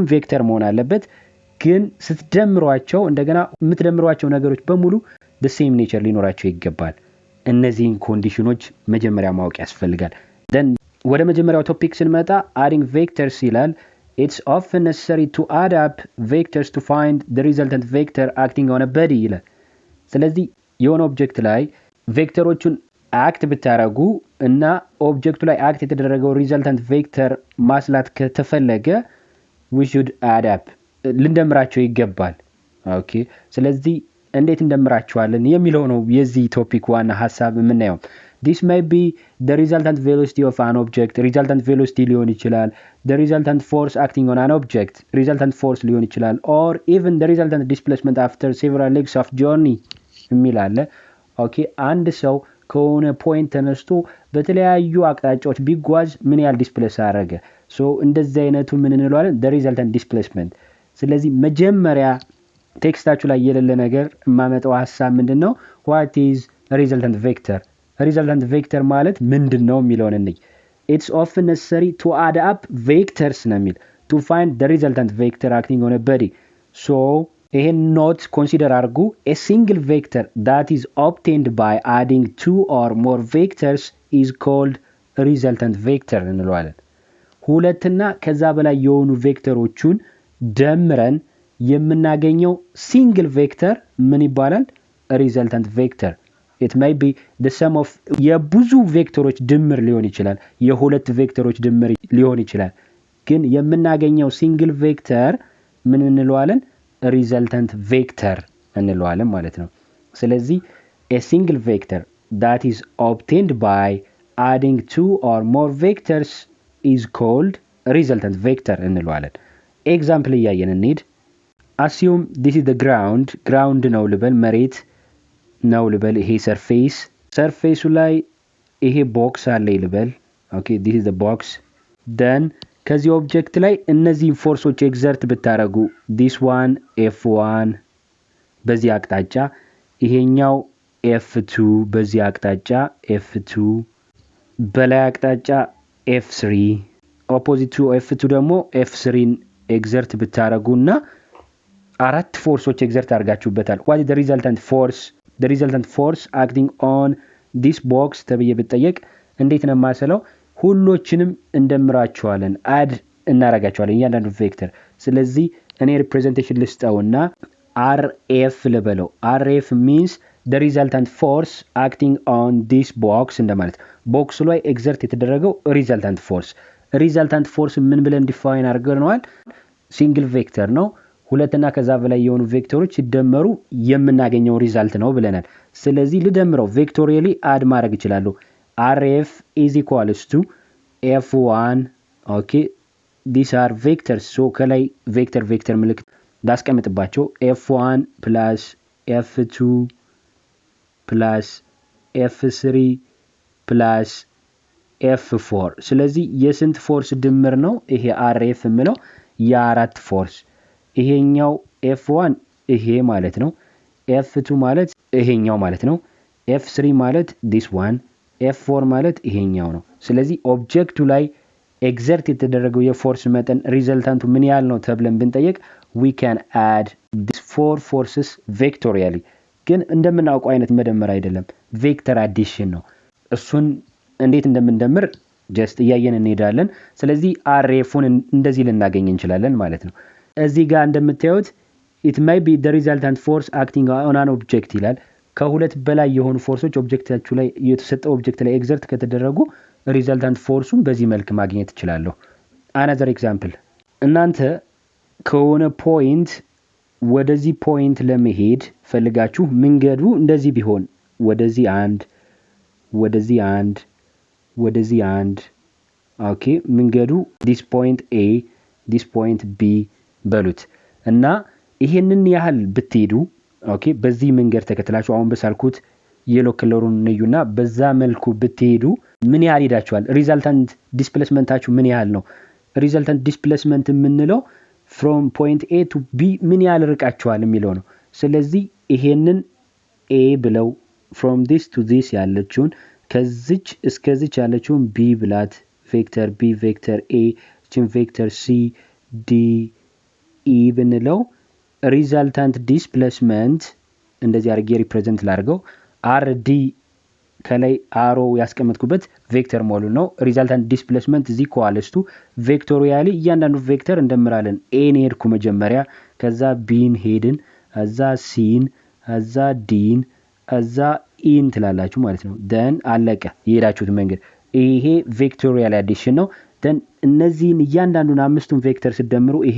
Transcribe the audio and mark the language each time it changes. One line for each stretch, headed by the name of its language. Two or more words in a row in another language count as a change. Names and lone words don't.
Amharic: ቬክተር መሆን አለበት ግን ስትደምሯቸው እንደገና የምትደምሯቸው ነገሮች በሙሉ
English: the same nature
Amharic: ሊኖራቸው ይገባል እነዚህን ኮንዲሽኖች መጀመሪያ ማወቅ ያስፈልጋል then ወደ መጀመሪያው ቶፒክ ስንመጣ
English: adding vectors
Amharic: ይላል
English: it's often necessary to add up vectors to find the resultant vector acting on a body
Amharic: ይላል ስለዚህ የሆነ ኦብጀክት ላይ ቬክተሮቹን አክት ብታረጉ እና ኦብጀክቱ ላይ አክት የተደረገው
English: resultant vector
Amharic: ማስላት ከተፈለገ
English: we should add up
Amharic: ልንደምራቸው ይገባል ኦኬ ስለዚህ እንዴት እንደምራቸዋለን የሚለው ነው የዚህ ቶፒክ ዋና ሐሳብ የምናየው
English: this may be the resultant velocity of an object resultant velocity
Amharic: ሊሆን ይችላል
English: the resultant force acting on an object resultant force
Amharic: ሊሆን ይችላል
English: or even the resultant displacement after several legs of
Amharic: journey የሚላለ ኦኬ አንድ ሰው ከሆነ ፖይንት ተነስቶ በተለያዩ አቅጣጫዎች ቢጓዝ ምን ያህል ዲስፕሌስ አደረገ ሶ እንደዚህ አይነቱ ምን እንለዋለን
English: the resultant displacement
Amharic: ስለዚህ መጀመሪያ ቴክስታችሁ ላይ የሌለ ነገር ማመጣው ሐሳብ ምንድነው
English: what is resultant vector resultant vector
Amharic: ማለት ምንድነው የሚለውን እንይ
English: it's often necessary to add up vectors ነሚል to find the resultant vector acting on a body so ይሄን note consider አድርጉ a single vector that is obtained by adding two or more vectors is called resultant vector እንለዋለን
Amharic: ሁለትና ከዛ በላይ የሆኑ ቬክተሮቹን ደምረን የምናገኘው
English: single vector
Amharic: ምን ይባላል
English: resultant vector it may be the sum of
Amharic: የብዙ ቬክተሮች ድምር ሊሆን ይችላል የሁለት ቬክተሮች ድምር ሊሆን ይችላል ግን የምናገኘው
English: single vector
Amharic: ምን እንለዋለን
English: resultant vector
Amharic: እንለዋለን ማለት ነው ስለዚህ
English: a single vector that is obtained by adding two or more vectors is called resultant vector
Amharic: እንለዋለን ኤግዛምፕል እያየን እንሂድ
English: assume this is the ground
Amharic: ነው ልበል መሬት ነው ልበል ይሄ ሰርፌሱ ላይ ይሄ ቦክስ አለ ልበል
English: okay this is the box
Amharic: then ከዚህ ኦብጀክት ላይ እነዚህ ፎርሶች ኤግዘርት ብታረጉ
English: this one F1
Amharic: በዚህ አቅጣጫ ይሄኛው F2 በዚህ አቅጣጫ F2 በላይ አቅጣጫ F3
English: opposite to
Amharic: F2 ደግሞ F3 ኤግዘርት ብታረጉና አራት ፎርሶች ኤግዘርት አድርጋችሁበታል
English: what is the resultant force acting on this box
Amharic: ተብዬ ብትጠየቅ እንዴት ነው ማሰለው ሁሉችንም እንደምራቸዋለን አድ እናረጋቸዋለን እያንዳንዱ ቬክተር ስለዚህ እኔ ሪፕሬዘንቴሽን ልስጠውና
English: RF ልበለው RF means the resultant force acting on this box
Amharic: እንደማለት ቦክሱ ላይ ኤግዘርት የተደረገው
English: resultant force
Amharic: ምን ብለን ዲፋይን አድርገናል
English: single vector
Amharic: ነው ሁለትና ከዛ በላይ የሆኑ ቬክተሮች ሲደመሩ የምናገኘው ሪዛልት ነው ብለናል ስለዚህ ልደምረው
English: vectorially add
Amharic: ማድረግ ይችላል
English: RF is equals to F1 okay these are vectors so
Amharic: ከላይ vector ምልክት ዳስቀምጥባቸው
English: F1 plus F2 plus F3 plus F4
Amharic: ስለዚህ የስንት ፎርስ ድምር ነው ይሄ RF ምለው የአራት ፎርስ ይሄኛው F1 ይሄ ማለት ነው F2 ማለት ይሄኛው ማለት ነው F3 ማለት
English: this one F4
Amharic: ማለት ይሄኛው ነው ስለዚህ ኦብጀክቱ ላይ ኤግዘርት የተደረገው የፎርስ መጠን ሪዘልታንቱ ምን ያህል ነው ተብለን ብንጠይቅ
English: we can add these four forces vectorially
Amharic: ግን እንደምናውቀው አይነት መደመር አይደለም ቬክተር አዲሽን ነው እሱን እንዴት እንደምንደምር ጀስት እያየን እንሄዳለን ስለዚህ RF-ን እንደዚህ ልናገኝ እንችላለን ማለት ነው እዚህ ጋር እንደምታዩት
English: it may be the resultant force acting on an object
Amharic: ይላል ከሁለት በላይ የሆኑ ፎርሶች ኦብጀክታችሁ ላይ የተሰጠው ኦብጀክት ላይ ኤግዘርት ከተደረጉ ሪዛልታንት ፎርሱን በዚህ መልክ ማግኘት ይችላል
English: another example
Amharic: እናንተ ከሆነ ፖይንት ወደዚህ ፖይንት ለመሄድ ፈልጋችሁ መንገዱ እንደዚህ ቢሆን ወደዚህ አንድ ኦኬ መንገዱ
English: this point A this point B
Amharic: በሉት እና ይሄንን ያህል ብትሄዱ ኦኬ በዚህ መንገድ ተከትላችሁ አሁን በሳልኩት የሎ ከለሩን ነዩና በዛ መልኩ ብትሄዱ ምን ያህል ሄዳችኋል ሪዛልታንት ዲስፕሌስመንታችሁ ምን ያህል ነው
English: resultant displacement
Amharic: የምንለው
English: from point A to B
Amharic: ምን ያህል ርቃችኋል የሚለው ነው ስለዚህ ይሄንን A ብለው
English: from this to this
Amharic: ያለችውን ከዚች እስከዚች ያለችውን B ብላት ቬክተር B ቬክተር A ችን ቬክተር C D E ብንለው
English: resultant displacement
Amharic: እንደዚህ አድርጌ ሪፕሬዘንት ላድርገው RD ከላይ አሮ ያስቀመጥኩበት ቬክተር ሞሉ ነው
English: resultant displacement
Amharic: እዚ
English: equals to vectorially
Amharic: እያንዳንዱ ቬክተር እንደምራለን A ን ሄድኩ መጀመሪያ ከዛ B ን ሄድን ከዛ C ን ከዛ D ን ከዛ E ን ትላላችሁ ማለት ነው then አለቀ የሄዳችሁት መንገድ ይሄ
English: vectorial addition
Amharic: ነው then እነዚህን እያንዳንዱን አምስቱን ቬክተር ሲደምሩ